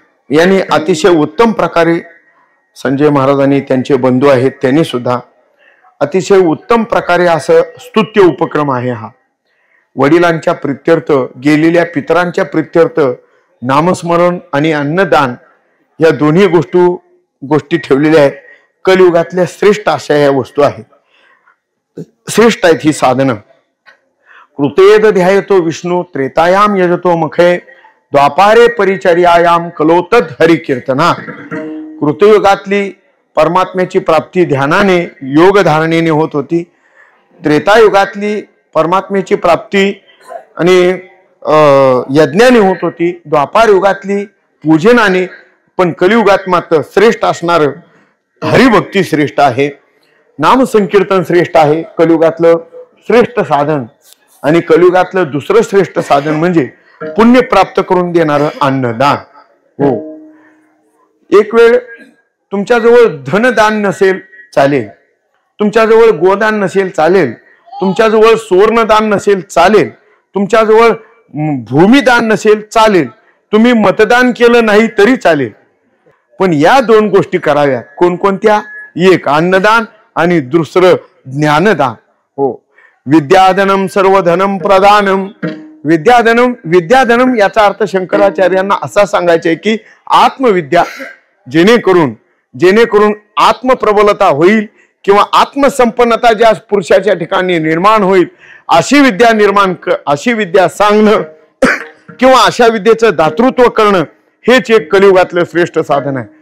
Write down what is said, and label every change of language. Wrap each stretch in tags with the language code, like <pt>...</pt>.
<mr>यांनी अतिशय उत्तम प्रकारे संजय महाराजांनी त्यांचे बंधू आहेत त्यांनी सुद्धा अतिशय उत्तम प्रकारे असं स्तुत्य उपक्रम आहे हा। वडिलांच्या प्रित्यर्थ गेलेल्या पितरांच्या प्रित्यर्थ नामस्मरण आणि अन्नदान या दोन्ही गोष्टी ठेवलेल्या आहेत। कलियुगातल्या श्रेष्ठ अशा या वस्तू आहेत, श्रेष्ठ आहेत ही साधनं।</mr> <sa>कृतेद ध्यायतो विष्णू त्रेतायाम यजतो मुखे द्वापारे परिचर्यायाम कलोतद हरि कीर्तना।</sa> <mr>कृतयुगातली परमात्म्याची प्राप्ती ध्यानाने योग धारणेने होत होती, त्रेतायुगातली परमात्म्याची प्राप्ती आणि यज्ञाने होत होती, द्वापार युगातली पूजनाने, पण कलियुगात मात्र श्रेष्ठ असणार हरिभक्ती श्रेष्ठ आहे, नाम संकीर्तन श्रेष्ठ आहे। कलियुगातलं श्रेष्ठ साधन आणि कलियुगातलं दुसरं श्रेष्ठ साधन म्हणजे पुण्य प्राप्त करून देणारं अन्नदान। हो, एक वेळ तुमच्याजवळ धनदान नसेल चालेल, तुमच्याजवळ गोदान नसेल चालेल, तुमच्याजवळ सुवर्णदान नसेल चालेल, तुमच्याजवळ भूमिदान नसेल चालेल, तुम्ही मतदान केलं नाही तरी चालेल, पण या दोन गोष्टी कराव्या। कोणकोणत्या? एक अन्नदान आणि दुसरं ज्ञानदान।</mr> <sa>हो, विद्याधनम सर्वधनम प्रदानम।</sa> <mr>विद्याधनम याचा अर्थ शंकराचार्यांना असा सांगायचा आहे की आत्मविद्या, जेणेकरून आत्मप्रबलता होईल किंवा आत्मसंपन्नता ज्या पुरुषाच्या ठिकाणी निर्माण होईल अशी विद्या सांगणं किंवा अशा विद्येचं दातृत्व करणं हेच एक कलियुगातलं श्रेष्ठ साधन आहे।</mr>